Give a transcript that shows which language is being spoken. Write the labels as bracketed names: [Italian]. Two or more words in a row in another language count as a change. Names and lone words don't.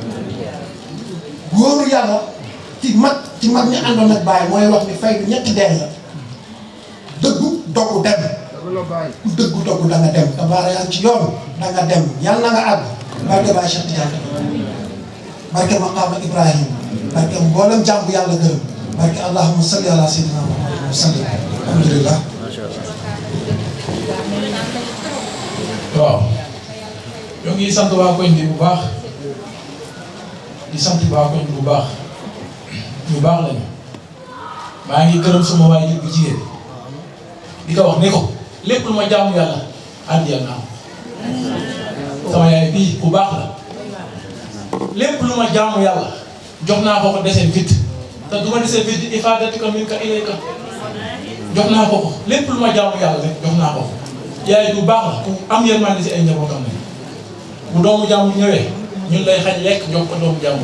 [Wolof] góoru yàlla ci mag ñi àndoon ak Baye mooy wax ni fay bi ñetti dee la dëggu dogu dem ku dëggu dogu da nga dem te baara yaa ngi ci yoon da nga dem yàlla na nga àgg barke Baye Cheikh Tidiane barke maqaama Ibrahim barke mboolem jàmm yàlla gërëm barke [Arabic] اللهم صل على سيدنا محمد وسلم الحمد لله. [Wolof] waaw ñoo ngi sant waa koñ bi bu baax di sant waa koñ bi bu baax ñu baax lañu maa ngi gërëm sama waajur bu jigéen di ko wax ne ko lépp lu ma jaamu yàlla àndiyal naa sama yaay bii bu baax la lépp lu ma jaamu yàlla jox naa ko ko deseen fit te du ma desee fi [Arabic] إفادتك منك إليك [Wolof] jox naa ko lépp lu ma jaamu yàlla rek jox naa ko yaay bu baax la ku am yërmande si ay njabootam ne bu doomu jàmbur ñëwee ñun lay xañ lekk jox ko doomu jàmbur